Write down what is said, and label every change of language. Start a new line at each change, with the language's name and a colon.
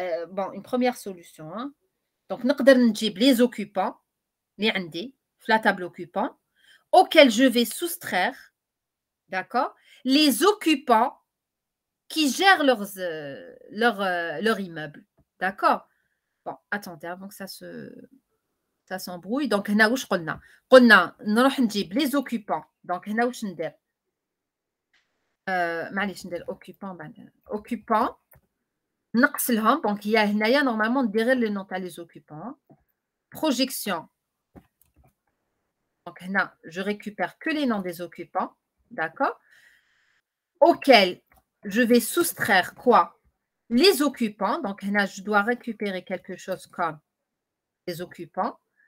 French: Bon, une première solution. Hein? Donc, les occupants, la table occupant, auxquels je vais soustraire, d'accord, les occupants qui gèrent leur immeuble. D'accord? Bon, attendez, avant que ça s'embrouille.
Arabic: Donc, هنا واش قلنا نروح نجيب
French: les occupants.
Arabic: Donc, هنا واش ندير معليش ندير
French: occupants
Arabic: نقص لهم.
French: Donc, il y a
Arabic: هنايا
French: normalement
Arabic: ندير
French: le nom
Arabic: تاع
French: les occupants. Projection. Donc,
Arabic: هنا
French: je récupère que les noms des occupants. D'accord? Auxquels je vais soustraire quoi? Les occupants. Donc, là, je dois récupérer quelque chose comme les occupants.